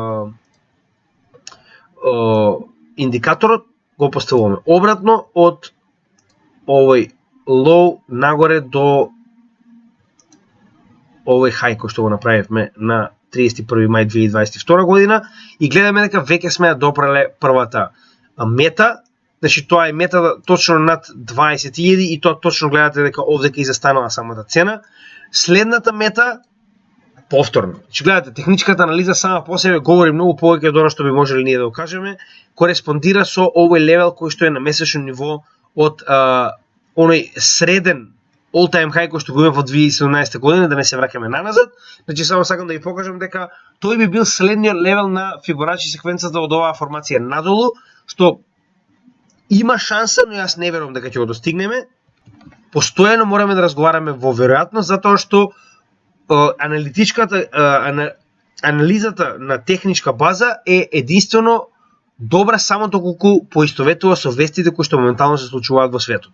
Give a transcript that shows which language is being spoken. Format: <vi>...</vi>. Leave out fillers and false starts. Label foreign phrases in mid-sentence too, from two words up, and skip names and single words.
<mk>индикаторот го поставуваме обратно од овој лоу нагоре до овој хај кој што го направивме на 31 мај 2022 година и гледаме дека веќе сме ја допреле првата мета, значи тоа е мета точно над 20.000 и тоа точно гледате дека овдека и застанала самата цена. Следната мета повторно. Значи гледате, техничката анализа сама по себе говори многу повеќе од она што би можеле ние да го кажеме, кореспондира со овој левел кој што е на месечно ниво од оној среден</mk> <en>all-time high</en> <mk>кој што го имаме во 2017 година, да не се враќаме наназад. Значи само сакам да ви покажам дека тој би бил следниот левел на Фибоначи секвенцата од оваа формација надолу, што има шанса, но јас не верувам дека ќе го достигнеме. Постојано мораме да разговараме во веројатност, затоа што анализата на техничка база е единствено добра само доколку поистоветува со вестите кои што моментално се случуваат во светот.</mk>